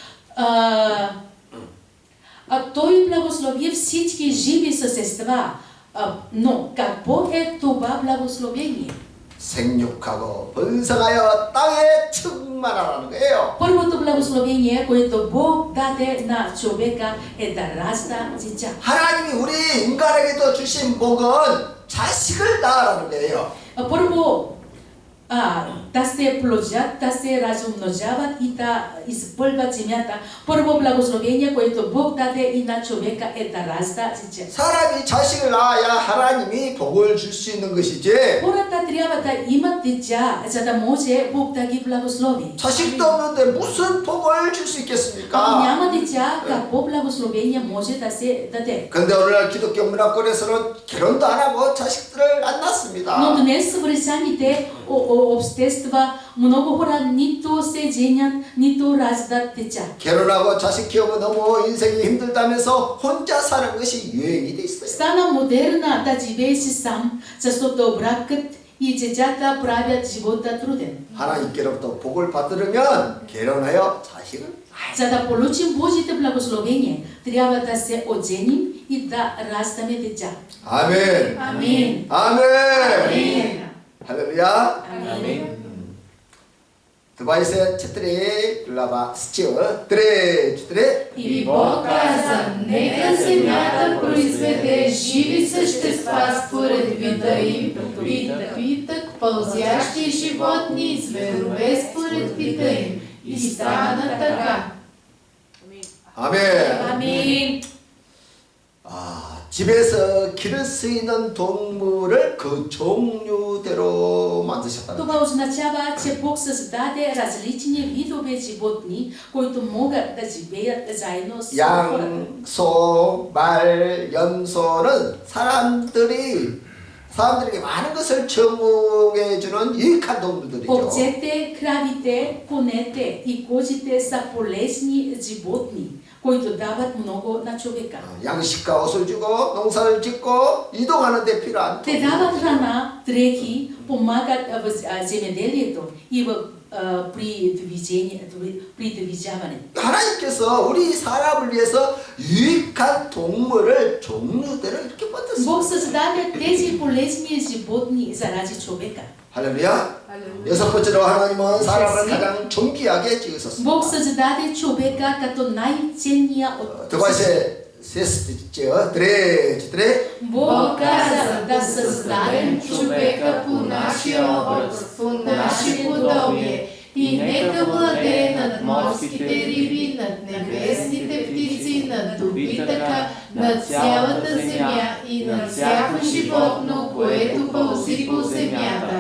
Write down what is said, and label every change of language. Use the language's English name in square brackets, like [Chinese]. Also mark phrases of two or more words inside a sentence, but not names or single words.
[Bulgarian] Той благослови всички живи същества. Но какво е това благословение? [Korean] 생육하고 번성하여 땅에 충만하라는 거예요. [Bulgarian] Първото благословение, което Бог даде на човека, е да ражда деца. [Korean] 하나님이 우리 인간에게도 주신 복은 자식을 낳으라는 거예요. [Bulgarian] Първо, да се плодят, да се размножават и да изпълват земята. Първо благословение, което Бог даде и на човека, е да ражда деца. [Korean] 사람이 자식을 낳아야 하나님이 복을 줄 수 있는 것이지. [Bulgarian] Хората трябва да имат деца, за да може Бог да ги благослови. [Korean] 자식도 없는데 무슨 복을 줄 수 [Bulgarian] Ако [Korean] 있겠습니까? [Bulgarian] няма деца, какво благословение може да се даде? [Korean] 근데 오늘날 기독교 문화권에서는 결혼도 안 하고 자식들을 안 [Bulgarian] Но [Korean] 낳습니다. [Bulgarian] днес в християнските общества много хора нито се женят, нито раждат деца. [Korean] 결혼하고 자식 키우면 너무 인생이 힘들다면서 혼자 사는 것이 유행이 돼 있어요. [Bulgarian] Стана модерна да живееш сам, защото бракът и децата правят живота труден. [Korean] 하나님께로부터 복을 받으려면 결혼하여 자식을 [Bulgarian] За да получим Божите благословения, трябва да се оженим и да раждаме деца. [Korean] 아멘. [Bulgarian] Амин. [Korean] 아멘. 할렐루야. [Bulgarian] Амин. 드바이스 четири глава стил 3-4. И Бог каза: нека земята произведе живи същества според вида им, и напитък, пълзящи животни и зверове според вида им. И стана така. [Korean] 아멘. [Bulgarian] Амин. [Korean] 집에서 기를 수 있는 동물을 그 종류대로 만드셨다. [Bulgarian] Това означава, че Бог създаде различни видове животни, които могат да живеят заедно с хората. [Korean] 양, 소, 말, 염소는 사람들에게 많은 것을 제공해 주는 유익한 동물들이죠. [Bulgarian] Овцете, кравите, конете и козите са полезни животни, които дават много на човека. [Korean] 양식과 옷을 주고 농사를 짓고 이동하는 데 필요한 [Bulgarian] Те дават храна, дрехи, помагат в земеделието и при движаване. [Korean] 하나님께서 우리 사람을 위해서 유익한 동물을 종류대로 이렇게 만들었어요. [Bulgarian] Бог създаде тези полезни животни заради човека. [Korean] 할렐루야. 여섯 번째로 하나님은 사람을 가장 존귀하게 지으셨습니다. [Bulgarian] Бог създаде човека като най-ценния от 드바이스에 셋째, 드레. Бог каза да създадем човека по нашия образ, по наше подобие, и нека владее над морските риби, над небесните птици, над добитъка, над цялата земя и над всяко животно, което пълзи по земята.